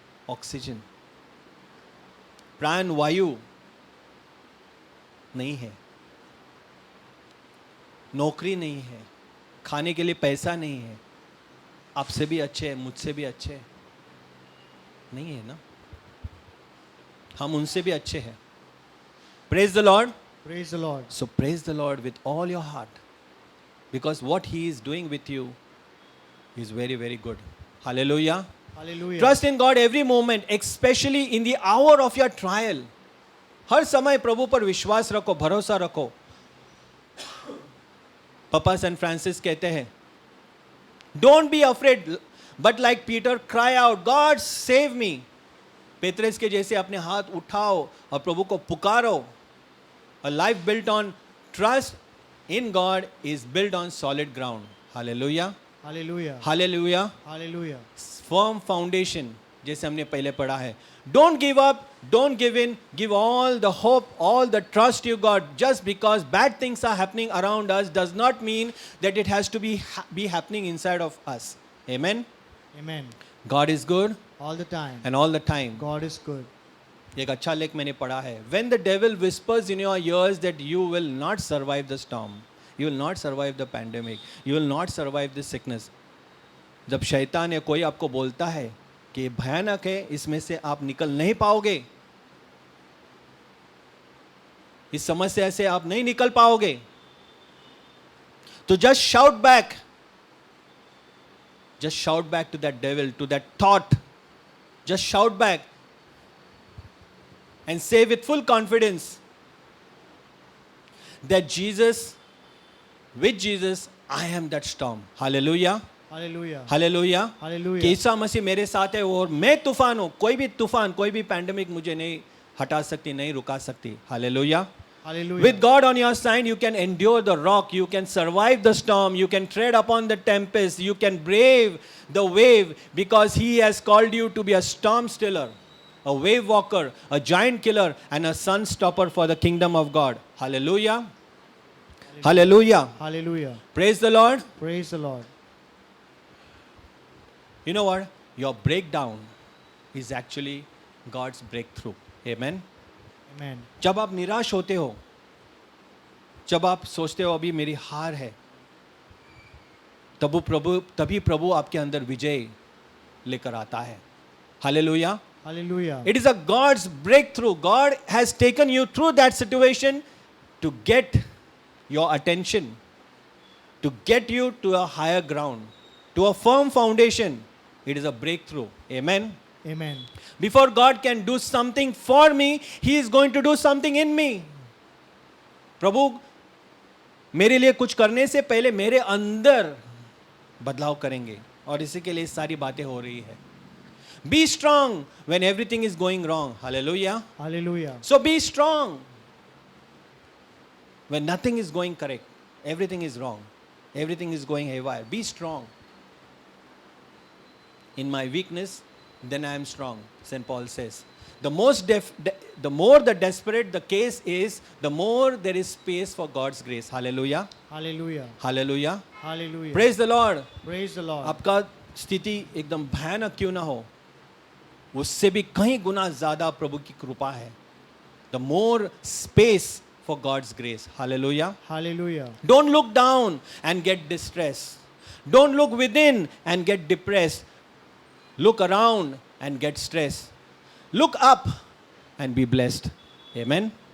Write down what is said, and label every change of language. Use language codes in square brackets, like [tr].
[hi] Oxygen, प्राण वायु नहीं है, नौकरी नहीं है, खाने के लिए पैसा नहीं है. आपसे भी अच्छे हैं, मुझसे भी अच्छे हैं नहीं है ना, हम उनसे भी अच्छे हैं. [en] Praise the Lord. Praise the Lord. So praise the Lord with all your heart, because what he is doing with you is very, very good. Hallelujah. Hallelujah. Trust in God every moment, especially in the hour of your trial. [hi] हर समय प्रभु पर विश्वास रखो, भरोसा रखो. पापा Saint Francis कहते हैं, [en] Don't be afraid, but like Peter, cry out, God save me. [hi] पेतरस के जैसे अपने हाथ उठाओ और प्रभु को पुकारो. [en] A life built on trust in God is built on solid ground. Hallelujah. Hallelujah. Hallelujah. Hallelujah. Firm foundation, [hi] जैसे हमने पहले पढ़ा है. [en] Don't give up, don't give in, give all the hope, all the trust you got. Just because bad things are happening around us does not mean that it has to be happening inside of us. Amen. Amen. God is good All the time. and all the time. God is good. [hi] एक अच्छा लेख मैंने पढ़ा है. [en] When the devil whispers in your ears that you will not survive the storm, you will not survive the pandemic, you will not survive the sickness. [hi] जब शैतान या कोई आपको बोलता है कि ये भयानक है, इसमें से आप निकल नहीं पाओगे, इस समस्या से आप नहीं निकल पाओगे, तो [en] just shout back to that devil, to that thought. Just shout back and say with full confidence that with Jesus, I am that storm. Hallelujah. Hallelujah. Hallelujah. Hallelujah. [hi] कि ईसा मसीह मेरे साथ है और मैं तूफान हूं. कोई भी तूफान, कोई भी पैंडेमिक मुझे नहीं हटा सकती, नहीं रुका सकती. [en] Hallelujah. Hallelujah. With God on your side, you can endure the rock, you can survive the storm, you can tread upon the tempest, you can brave the wave, because He has called you to be a storm stiller, a wave walker, a giant killer, and a sun stopper for the kingdom of God. Hallelujah. Hallelujah. Hallelujah. Praise the Lord. Praise the Lord. You know what? Your breakdown is actually God's breakthrough. Amen. Amen. [hi] जब आप निराश होते हो, जब आप सोचते हो अभी मेरी हार है, तभी प्रभु आपके अंदर विजय लेकर आता है. [en] Hallelujah. Hallelujah. It is a God's breakthrough. God has taken you through that situation to get your attention, to get you to a higher ground, to a firm foundation. It is a breakthrough. Amen. Amen. Before God can do something for me, He is going to do something in me. [hi] प्रभु मेरे लिए कुछ करने से पहले मेरे अंदर बदलाव करेंगे, और इसी के लिए सारी बातें हो रही है. [en] Be strong when everything is going wrong. Hallelujah. Hallelujah. So be strong when nothing is going correct. Everything is wrong. Everything is going haywire. Be strong. In my weakness, then I am strong, St. Paul says. The more the desperate the case is, the more there is space for God's grace. Hallelujah. Hallelujah. Hallelujah. Hallelujah. Praise the Lord. Praise the Lord. [hi] आपका स्थिति एकदम भयानक क्यों ना हो, उससे भी कहीं गुना ज़्यादा प्रभु की कृपा है. [en] The more space for God's grace. Hallelujah. Hallelujah. Don't look down and get distressed. Don't look within and get depressed. Look around and get stressed. Look up and be blessed. Amen.